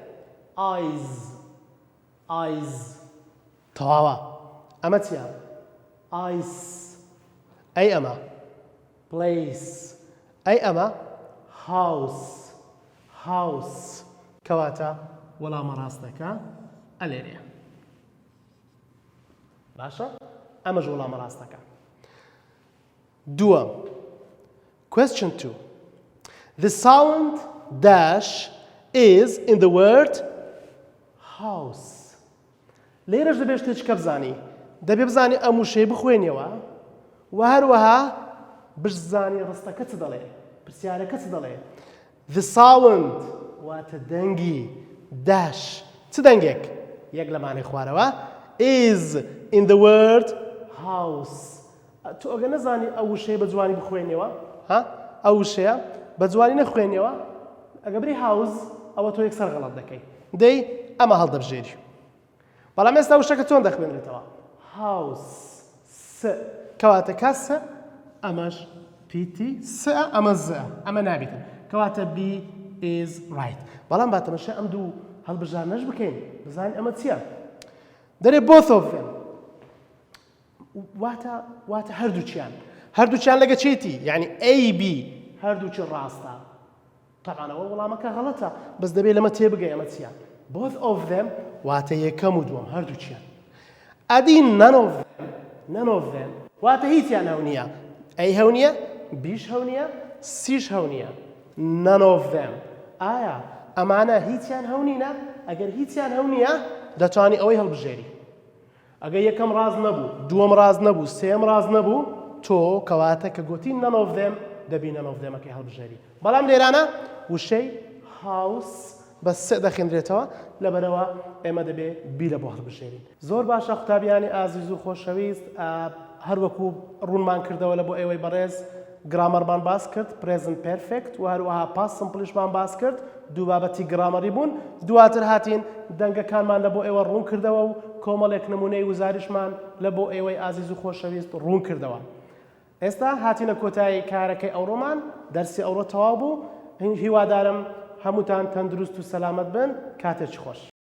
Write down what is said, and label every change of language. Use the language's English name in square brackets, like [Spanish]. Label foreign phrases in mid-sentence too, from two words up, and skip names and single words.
[Central Kurdish] eyes تەواوە ئەمە چییە ice ئەی ئەمە place ئەی ئەمە house کەواتە وەڵامە ڕاستەکە ئەلێرەیە باشە ئەمەش وەڵامە ڕاستەکە دووەم [English] question 2 the sound dash is in the word house [Central Kurdish] لێرەش دەبێت شتێکە بزانی دەبێ بزانی ئەم وشەی بخوێنیەوە و هەروەها بزانی ڕستەکە چ دەڵێ پرسیارەکە چ دەڵێ [English] the sound [Central Kurdish] واتە دەنگی dash چ دەنگێک یەک لەمانەی خوارەوە [English] is in the word house [Central Kurdish] تۆ ئەگە نەزانی ئەو وشەی بە جوانی بخوێنیەوە ها ئەو شەیە بە جوانی نەخوێنیەوە ئەگە بری هاوز ئەوە تۆ یەکسەر غەڵەت دەکەی دەی ئەمە هەڵدەبژێری بەڵام ئێستا وشەکە چۆن دەخوێنرێتەوە هاوس س کەواتە کاسە ئەمەش پیتی س ئەمە ز ئەمە نابێتن کەواتە [English] B is right [Central Kurdish] بەڵام با تەماشای ئەم دوو هەڵبژارنەش بکەین بزانین ئەمە چییە دەرێ [English] both of them [Central Kurdish] واتە هەردووچیان لەگە چێتی یعنی AB هەردووچی ڕاستە طبعا ئەوە وەڵامەکە غەڵەتە بەس دەبێت لەمە تێبگەی ئەمە چییە [English] both of them [Central Kurdish] واتە یەکەم و دووەم هەردووچیان ئەدی [English] none of them [Central Kurdish] واتە هیچیان هەو نییە ئەی هەو نییە بیش هەو نییە سیش هەو نییە [English] none of them [Central Kurdish] ئایا ئەمانە هیچیان هەو نینە ئەگەر هیچیان هەو نییە دەتوانی ئەوەی هەڵبژێری ئەگەر یەکەم ڕاز نەبوو دووەم ڕاز نەبوو سێم ڕاز نەبوو تۆ کەواتە کە گوتی [English] none of them [Central Kurdish] دەبی [English] none of them [Central Kurdish] ئەکەی هەڵبژێری بەڵام لێرانە وشەی هاوس بە سێ دەخێنرێتەوە لەبەرەوە ئێمە دەبێ بی لە بۆ هەڵبژێرین زۆر باشە قوتابیانی ئازیز و خۆشەویست هەروەکو ڕوونمان کردەوە لە بۆ ئێوەی بەڕێز گرامەرمان باس کرد [English] present perfect [Central Kurdish] و هەروەها پاست سمپلیشمان باس کرد دوو بابەتی گرامەری بوون دواتر هاتین دەنگەکانمان لە بۆ ئێوە ڕوون کردەوە و کۆمەڵێک نمونەی وزاریشمان لە بۆ ئێوەی ئازیز و خۆشەویست ڕوون کردەوە ئێستا هاتینە کۆتایی کارەکەی ئەوڕۆمان دەرسی ئەوڕۆ تەواو بوو هیوادارم هەمووتان تەندروست و سەلامەت بن کاتێکی خۆش